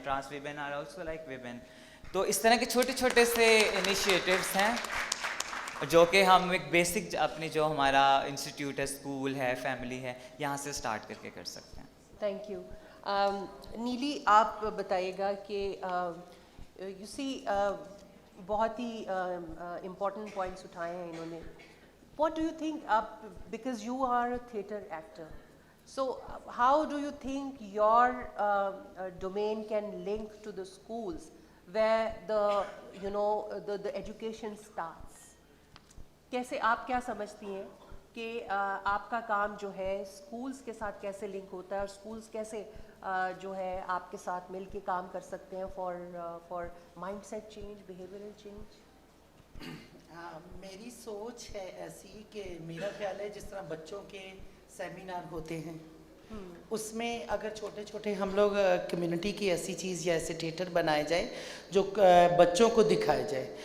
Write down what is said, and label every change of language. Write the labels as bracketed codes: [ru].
[en] Trans women are also like women. [ur] تو اس طرح کے چھوٹے چھوٹے سے انیشیٹیوس ہیں جو کہ ہم ایک بیسک اپنی جو ہمارا انسٹیٹیوٹ ہے, اسکول ہے, فیملی ہے, یہاں سے اسٹارٹ کر کے کر سکتے ہیں. Thank you. نیلی, آپ بتائیے گا کہ یو سی بہت ہی امپورٹنٹ پوائنٹس اٹھائے ہیں انہوں نے. [en] What do you think, because you are a theatre actor, so how do you think your domain can link to the schools where the education starts? [ur] کیسے, آپ کیا سمجھتی ہیں کہ آپ کا کام جو ہے اسکولس کے ساتھ کیسے لنک ہوتا ہے, اور اسکولس کیسے جو ہے آپ کے ساتھ مل کے کام کر سکتے ہیں [en] For mindset change, behavioural change? [ur] میری سوچ ہے ایسی کہ میرا خیال ہے جس طرح بچوں کے سیمینار ہوتے ہیں, اس میں اگر چھوٹے چھوٹے ہم لوگ کمیونٹی کی ایسی چیز یا ایسے تھیٹر بنائے جائے جو بچوں کو دکھائے جائے.